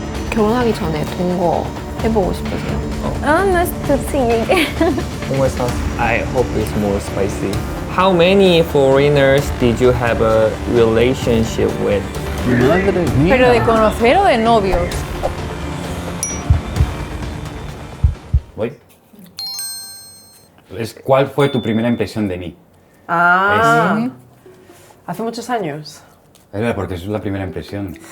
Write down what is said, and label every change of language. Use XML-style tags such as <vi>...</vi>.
<ko>결혼하기 전에 동거 해보고 싶으세요?</ko> <en>Nice to see you again.</en> <es>¿Cómo estás?</es> <en>I hope it's more spicy. How many foreigners did you have a relationship with?</en> <es>Madre mía. ¿Pero de conocer o de novios? Voy. ¿Cuál fue tu primera impresión de mí? 하ce muchos años. Porque eso es la primera impresión.</es>